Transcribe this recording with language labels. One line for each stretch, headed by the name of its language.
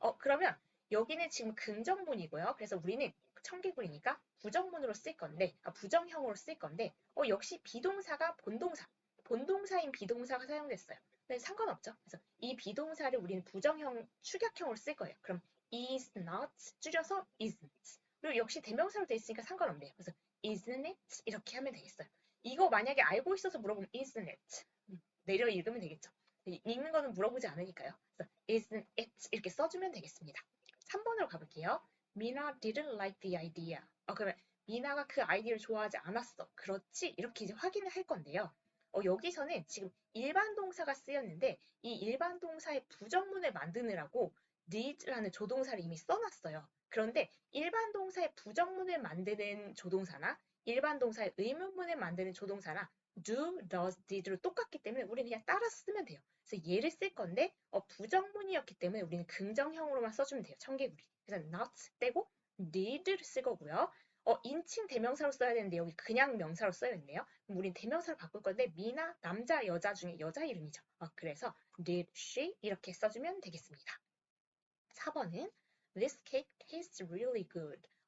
Korean: 그러면 여기는 지금 긍정문이고요. 그래서 우리는 청개구리니까 부정문으로 쓸 건데, 부정형으로 쓸 건데, 역시 비동사가 본동사인 비동사가 사용됐어요. 근데 상관없죠. 그래서 이 비동사를 우리는 부정형, 축약형으로 쓸 거예요. 그럼 is not 줄여서 isn't. 그리고 역시 대명사로 돼 있으니까 상관없네요. 그래서 isn't it 이렇게 하면 되겠어요. 이거 만약에 알고 있어서 물어보면 isn't it 내려 읽으면 되겠죠. 읽는 거는 물어보지 않으니까요. 그래서 isn't it 이렇게 써주면 되겠습니다. 3번으로 가볼게요.
English: Mina didn't like the idea.
Korean: 그러면 미나가 그 아이디어를 좋아하지 않았어. 그렇지? 이렇게 이제 확인을 할 건데요. 여기서는 지금 일반 동사가 쓰였는데 이 일반 동사의 부정문을 만드느라고 did라는 조동사를 이미 써놨어요. 그런데 일반 동사의 부정문을 만드는 조동사나 일반 동사의 의문문을 만드는 조동사나 do, does, did로 똑같기 때문에 우리는 그냥 따라 쓰면 돼요. 그래서 얘를 쓸 건데 부정문이었기 때문에 우리는 긍정형으로만 써주면 돼요. 청개구리. 그래서 not 떼고 did를 쓸 거고요. 인칭 대명사로 써야 되는데 여기 그냥 명사로 써야 했네요. 그럼 우린 대명사로 바꿀 건데 미나 남자 여자 중에 여자 이름이죠. 그래서 did she 이렇게 써주면 되겠습니다.
English: 4번은 This cake tastes really good.